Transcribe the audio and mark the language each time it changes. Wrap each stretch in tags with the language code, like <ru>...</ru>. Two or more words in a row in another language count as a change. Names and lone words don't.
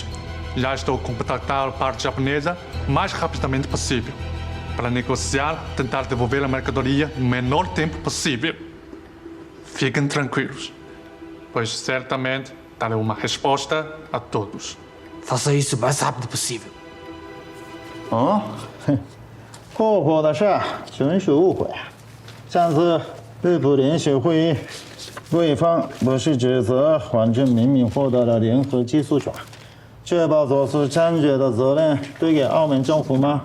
<pt>Já estou a contactar a parte japonesa o mais rapidamente possível para negociar, tentar devolver a mercadoria no menor tempo possível. Fiquem tranquilos, pois certamente darei uma resposta a todos. Faça isso o mais rápido possível.</pt> <zh>破破的事纯属误会。上次日普联席会议，对方不是指责反正明明获得了联合技术权，确保走私猖獗的责任推给澳门政府吗？</zh>